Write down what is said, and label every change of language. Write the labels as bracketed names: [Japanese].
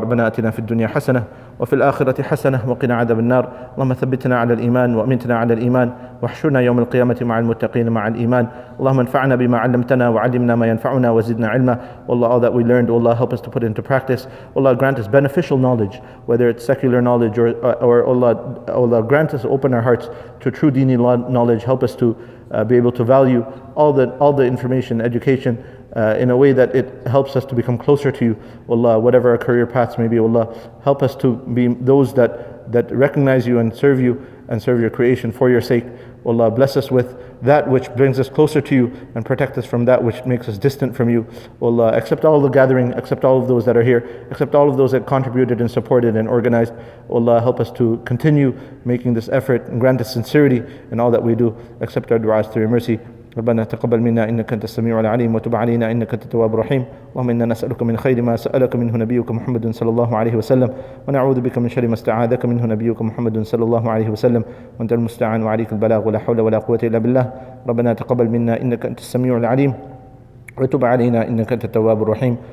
[Arabic] ربنا آتنا في الدنيا حسنة وفي الآخرة حسنة وقنا عذاب النار. اللهم ثبتنا على الإيمان وأمتنا على الإيمان واحشرنا يوم القيامة مع المتقين مع الإيمان. اللهم انفعنا بما علمتنا وعلمنا ما ينفعنا وزدنا علما. [English] Allah, all that we learned, Allah, help us to put into practice. Allah, grant us beneficial knowledge, whether it's secular knowledge or Allah grant us, open our hearts to true dini knowledge. Help us to be able to value all the information, education, in a way that it helps us to become closer to you. Allah, whatever our career paths may be, Allah, help us to be those that recognize you and serve your creation for your sake. Allah, bless us with that which brings us closer to you, and protect us from that which makes us distant from you. Allah, accept all the gathering, accept all of those that are here, accept all of those that contributed and supported and organized. Allah, help us to continue making this effort, and grant us sincerity in all that we do. Accept our du'as through your mercy. [Arabic] ربنا تقبل منا إنك أنت السميع العليم وتب علينا إنك أنت التواب الرحيم. اللهم إنا نسألك من خير ما سألك منه نبيك محمد صلى الله عليه وسلم، ونعوذ بك من شر ما استعاذك منه نبيك محمد صلى الله عليه وسلم، وأنت المستعان وعليك البلاغ ولا حول ولا قوة إلا بالله. ربنا تقبل منا إنك أنت السميع العليم وتب علينا إنك أنت التواب الرحيم.